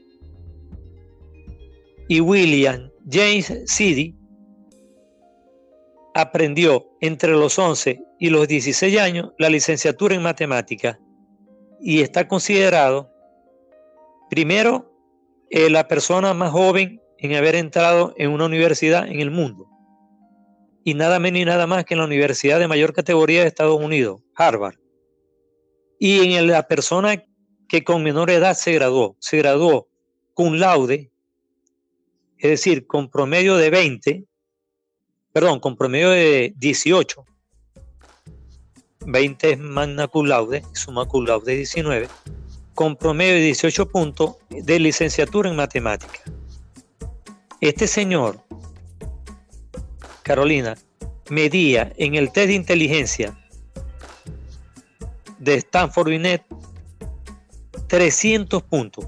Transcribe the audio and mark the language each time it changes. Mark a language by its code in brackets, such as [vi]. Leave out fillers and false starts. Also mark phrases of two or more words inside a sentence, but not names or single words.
[es] Y William James Sidey aprendió entre los 11 y los 16 años la licenciatura en matemáticas y está considerado primero la persona más joven en haber entrado en una universidad en el mundo, y nada menos ni nada más que en la universidad de mayor categoría de Estados Unidos, Harvard. Y en la persona que con menor edad se graduó [la] cum laude, [es] es decir, con promedio de 18, 20 es [la] magna cum laude, summa cum laude [es] 19, con promedio de 18 puntos de licenciatura en matemática. Este señor, Carolina, medía en el test de inteligencia de Stanford Binet 300 puntos.